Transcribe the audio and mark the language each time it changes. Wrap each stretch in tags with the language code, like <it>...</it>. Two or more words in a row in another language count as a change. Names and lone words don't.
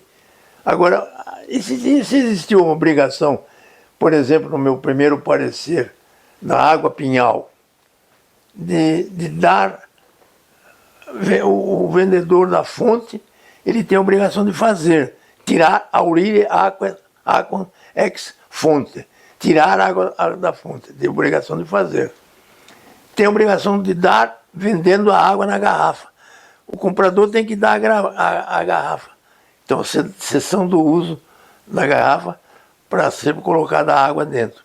<pt>Agora, se existiu uma obrigação, por exemplo, no meu primeiro parecer, da Água Pinhal, de dar, o vendedor da fonte, ele tem a obrigação de fazer, tirar</pt> <la>aurire aquam ex fonte,</la> <pt>tirar a água da fonte, tem obrigação de fazer. Tem a obrigação de dar vendendo a água na garrafa. O comprador tem que dar a garrafa. Então, cessão do uso da garrafa para ser colocada a água dentro.</pt>